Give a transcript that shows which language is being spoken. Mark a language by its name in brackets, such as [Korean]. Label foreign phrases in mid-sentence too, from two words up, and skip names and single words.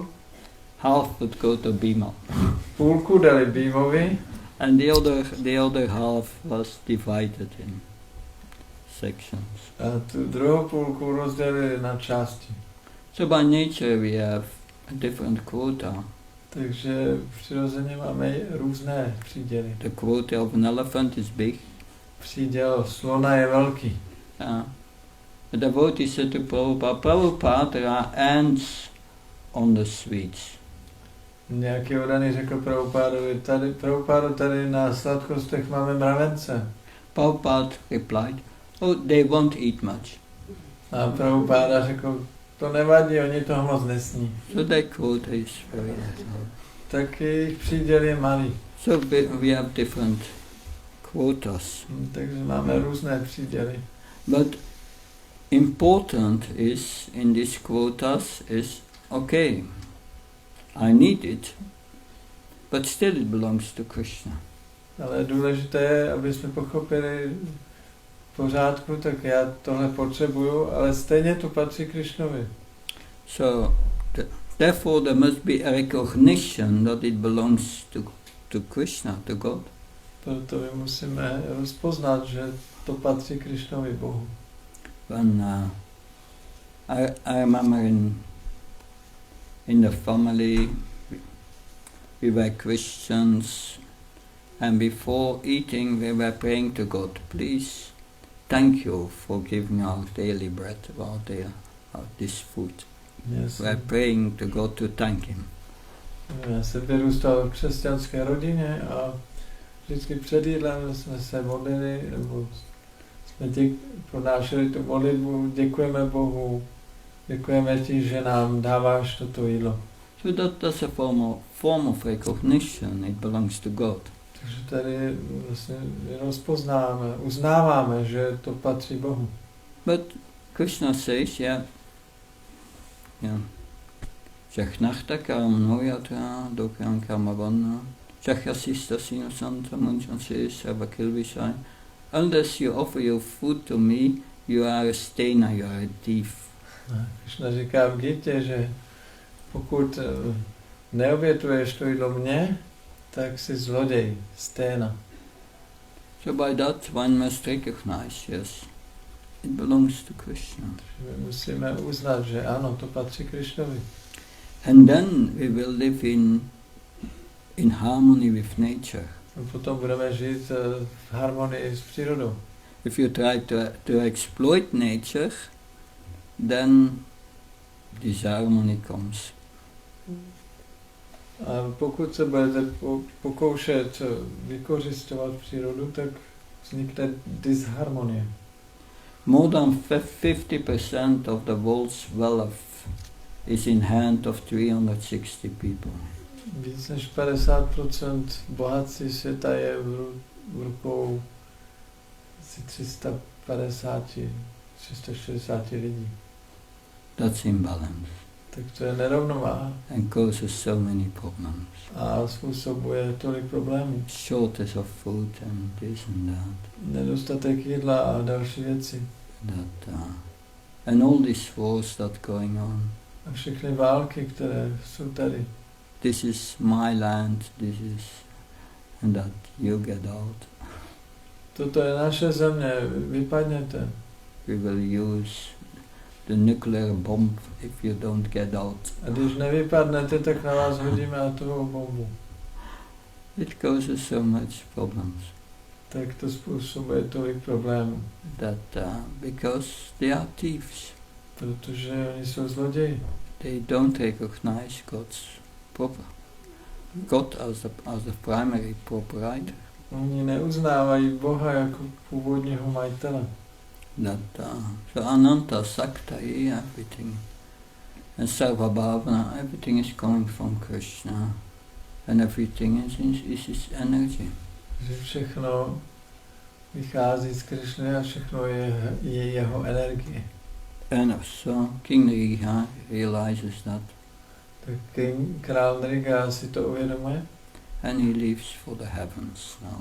[English] Half would go to Bhima. [Czech] Půlku dali Bhimovi. [English] And the other half was divided in sections. [Czech] A tu druhou půlku rozdělili na části. [English] So by nature we have a different quota. [Czech] Takže přirozeně máme různé příděly. [English] The quota of an elephant is big. [Czech] Příděl slona je velký. [English] The devotee said to Prabhupada, there are ants on the sweets. [Czech] Nějaký odaný řekl Prabhupada, tady na sladkostech máme mravence. [English] Prabhupada replied, oh, they won't eat much. [Czech] A Prabhupada řekl, to nevadí, oni toho moc nesní. [English] So their quota is very small. [Czech] Tak jejich příděl je malý. [English] So we have different quotas. [Czech] Takže máme různé příděly. [English] But important is, in these quotas, is, okay, I need it, but still it belongs to Krishna. [Czech] Ale důležité je, aby jsme pochopili v pořádku, tak já tohle potřebuju, ale stejně to patří Krišnovi. [English] So, therefore there must be a recognition that it belongs to Krishna, to God. [Czech] Proto my musíme rozpoznat, že to patří Krišnovi Bohu. [English] When I remember in the family we were Christians, and before eating we were praying to God, please, thank you for giving our daily bread, this food. Yes. We are praying to God to thank Him. [Czech] Já jsem vyrůstal v křesťanské rodině a vždycky před jídlem jsme se modlili, nebo jsme pronášeli tu modlitbu, děkujeme Bohu, děkujeme ti, že nám dáváš toto jídlo. [English] So that's a form of recognition, it belongs to God. [Czech] Takže tady vlastně rozpoznáváme, uznáváme, že to patří Bohu. [Sanskrit] But Krishna says, Jachnachta karmno yatra dokram karmavanna Jachasista sinasanta munchanse sarva kilvishai. [English] Unless you offer your food to me, you are a stena, you are a thief. [Czech] Krishna říká v Gitě, že pokud neobětuješ to jídlo mně, tak jsi zloděj, sténa. [English] So by that one must recognize, yes, it belongs to Krishna. [Czech] My musíme uznat, že ano, to patří Krishnovi. [English] And then we will live in harmony with nature. [Czech] A potom budeme žít v harmonii s přírodou. [English] If you try to exploit nature, then disharmony comes. [Czech] A pokud se budete pokoušet vykořisťovat přírodu, tak vznikne disharmonie. [English] More than 50% of the world's wealth is in hand of 360 people. [Czech] Víc než 50% bohatství světa je v rukou 360 lidí. [English] That's imbalance [Czech] Tak to je nerovnováha [English] and causes so many problems. [Czech] a způsobuje tolik problémů. [English] Shortage of food and this and that. [Czech] Nedostatek jídla a další věci. [English] And all these wars that going on. [Czech] A všechny války, které jsou tady. [English] This is my land, and that you get out. [Czech] Toto je naše země, vypadněte. [English] We will use the nuclear bomb if you don't get out. [Czech] A když nevypadnete, tak na vás hodíme atomovou bombu. [English] It causes so much problems. [Czech] Tak to způsobuje tolik problémů. [English] Because they are thieves. [Czech] Protože oni jsou zloději. [English] They don't recognize God as the primary proprietor. [Czech] Oni neuznávají Boha jako původního majitele. [Sanskrit] So Ananta, Sakta, [English] everything. And [Sanskrit] Sarva Bhavana, [English] everything is coming from Krishna. And everything is his energy. [Czech] Že všechno vychází z Krišny a všechno je jeho energie. [English] And so King Nriga realizes that. [Czech] Tak král Nriga si to uvědomuje. [English] And he leaves for the heavens now.